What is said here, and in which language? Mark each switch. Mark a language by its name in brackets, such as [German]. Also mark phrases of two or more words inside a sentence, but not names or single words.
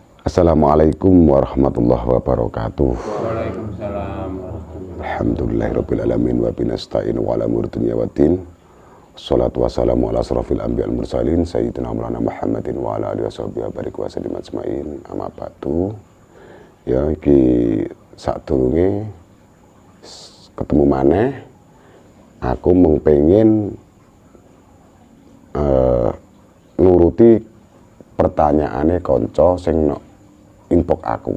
[Arabic] السلام عليكم ورحمة الله وبركاته. وعليكم السلام. الحمد لله رب العالمين وبه نستعين وعلى أمور الدنيا والدين. والصلاة والسلام على أشرف الأنبياء والمرسلين سيدنا ومولانا محمد وعلى آله وصحبه وبارك وسلم أجمعين. أما بعد. [Javanese] Ya iki sadurunge ketemu maneh aku mung pengen nuruti pertanyaane kanca sing inbox aku.